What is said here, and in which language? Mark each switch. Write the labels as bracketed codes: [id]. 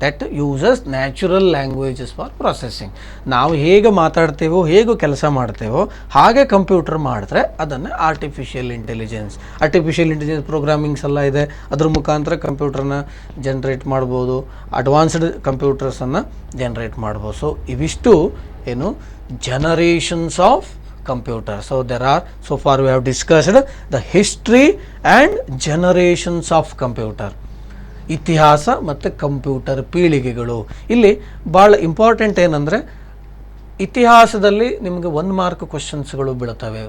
[en] That uses natural languages for processing. [kn] ನಾವು ಹೇಗೆ ಮಾತಾಡ್ತೇವೋ, ಹೇಗೆ ಕೆಲಸ ಮಾಡ್ತೇವೋ ಹಾಗೆ ಕಂಪ್ಯೂಟರ್ ಮಾಡಿದ್ರೆ ಅದನ್ನು ಆರ್ಟಿಫಿಷಿಯಲ್ ಇಂಟೆಲಿಜೆನ್ಸ್. ಆರ್ಟಿಫಿಷಿಯಲ್ ಇಂಟೆಲಿಜೆನ್ಸ್ ಪ್ರೋಗ್ರಾಮಿಂಗ್ಸ್ ಎಲ್ಲ ಇದೆ, ಅದ್ರ ಮುಖಾಂತರ ಕಂಪ್ಯೂಟರ್ನ ಜನ್ರೇಟ್ ಮಾಡ್ಬೋದು, ಅಡ್ವಾನ್ಸ್ಡ್ ಕಂಪ್ಯೂಟರ್ಸನ್ನು ಜನ್ರೇಟ್ ಮಾಡ್ಬೋದು. ಸೊ ಇವಿಷ್ಟು ಏನು [en] Generations of computer. So there are, so far we have discussed the history and generations of computer. [kn] ಇತಿಹಾಸ ಮತ್ತು ಕಂಪ್ಯೂಟರ್ ಪೀಳಿಗೆಗಳು. ಇಲ್ಲಿ ಭಾಳ ಇಂಪಾರ್ಟೆಂಟ್ ಏನಂದರೆ ಇತಿಹಾಸದಲ್ಲಿ ನಿಮಗೆ 1 ಮಾರ್ಕ್ ಕ್ವಶನ್ಸ್ಗಳು ಬೀಳ್ತವೆ.